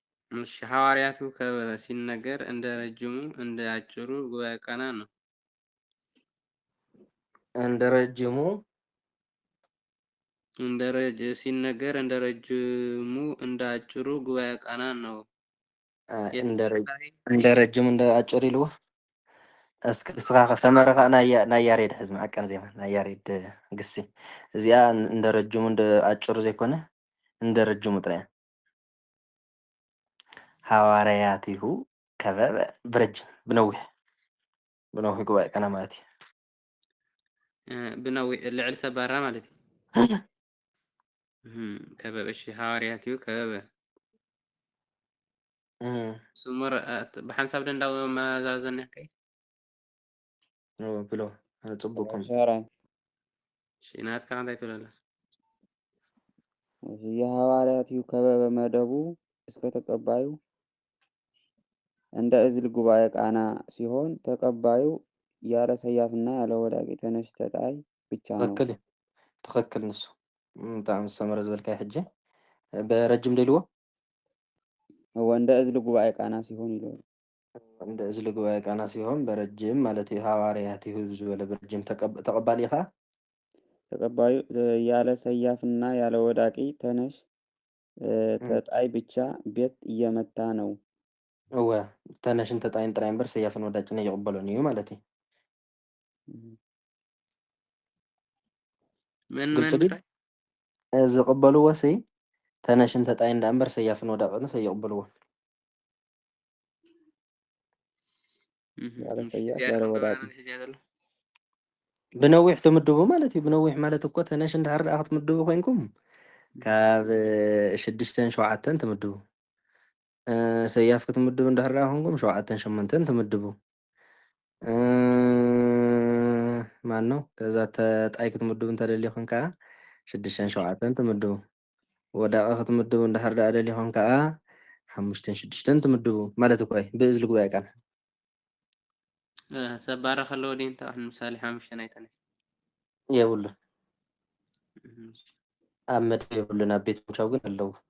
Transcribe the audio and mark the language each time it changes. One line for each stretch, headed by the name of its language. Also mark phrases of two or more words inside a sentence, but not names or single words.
Amharic: እሺ ሐዋርያቱ ሲነገር እንደ ረጅሙ እንደ አጭሩ ጉባኤ ቃና ነው። እንደ ረጅሙ ሲነገር እንደ ረጅሙ እንደ አጭሩ ጉባኤ ቃና ነው። እንደ ረጅሙ እንደ አጭር
Tigrinya: ኢልዎ እስኪ ንስኻ ሰመረ ከዓ ናይ ያሬድ ሕዚ መዐቀን ዜማ ናይ ያሬድ ግሲ እዚኣ
Amharic: እንደ ረጅሙ እንደ አጭሩ
Tigrinya: ዘይኮነ
Amharic: እንደ ረጅሙ
Tigrinya: ጥራይ ሐዋርያቲሁ ከበበ ብረጅም ብነዊሕ ጉባኤ ቃና ማለት ብነዊሕ ልዕሊ ሰባራ ማለት እዩ። ከበበ እሺ ሐዋርያቲሁ ከበበ ስሙር ብሓንሳብ ደንዳዊ መዛዘን ከይ ብሎ ጽቡቅኩም እሺ ናትካ እንታይ ትብል ኣላ?
Amharic: የሐዋርያቲሁ ከበበ መደቡ እስከ ተቀባዩ እንደ እዝል ጉባኤ ቃና ሲሆን ተቀባዩ ያለ ሰያፍና ያለ ወዳቂ ተነሽ ተጣይ ብቻ ነው።
Tigrinya: ትክክል ንሱ ብጣዕሚ ዝሰመረ ዝበልካይ ሕጂ በረጅም ደልዎ
Amharic: እንደ እዝል ጉባኤ ቃና ሲሆን ይለዋል። እንደ እዝል ጉባኤ ቃና ሲሆን በረጅም
Tigrinya: ማለት እዩ። ሐዋርያቲሁ ዝበለ በረጅም ተቀባሊ ኢኻ
Amharic: ተቀባዩ ያለ ሰያፍና ያለ ወዳቂ ተነሽ ተጣይ ብቻ ቤት እየመታ ነው።
Tigrinya: እወ ተነሽን ተጣይን ጥራይ እምበር ሰያፍን ወዳጭን ይቕበሎን እዩ ማለት እዩ።
Amharic: ምን
Tigrinya: ዝቕበልዎ ሲ ተነሽን ተጣይን እንዳ እምበር ሰያፍን ወዳቅንስ ኣይቕበልዎ።
Amharic: ያለ ሰያፍ ያለ ወዳቂ
Tigrinya: ብነዊሕ ትምድቡ ማለት እዩ። ብነዊሕ ማለት እኮ ተነሽ እንድሕር ደኣ ክትምድቡ ኮይንኩም ካብ 6 7 ትምድቡ ሰያፍ ክትምድቡ እንድሕር ደኣ ኮይንኩም 7 8 ትምድቡ
Amharic: ማነው ከዛ
Tigrinya: ተጣይ ክትምድቡ እንተደሊኹም ከዓ 6 7 ትምድቡ ወዳቂ ክትምድቡ እንድሕር ደኣ ደሊኹም ከዓ 5 6 ትምድቡ ማለት እኮ እዩ ብእዝሊ ጉባኤ ቃና ሰባራ ከለዎ ዲ እንታ ምሳሌ 5 ናይ ተነሽ የብሉን ኣብ መደብ የብሉን ኣብ ቤት ምቻው ግን ኣለዉ።